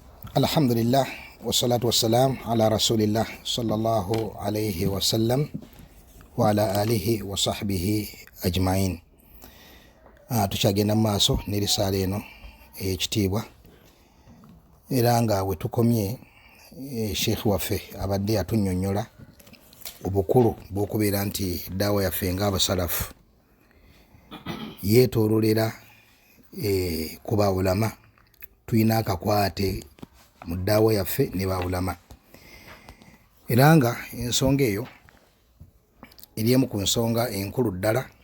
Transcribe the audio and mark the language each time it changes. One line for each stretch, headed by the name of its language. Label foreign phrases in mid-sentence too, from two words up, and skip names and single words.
Arabic: الحمد لله والصلاة والسلام على رسول الله صلى الله عليه وسلم وعلى آله وصحبه أجمعين.
Ganda: Tukyagenda mu maaso n'erisaala eno ey'ekitiibwa era nga we tukomye sheikh waffe abadde atunnyonnyola obukulu bw'okubeera nti daawa yaffe ng'abasalafu yeetoololera ku baulama, tulina akakwate mu ddaawa yaffe ne baulama era nga ensonga eyo eri emu ku nsonga enkulu ddala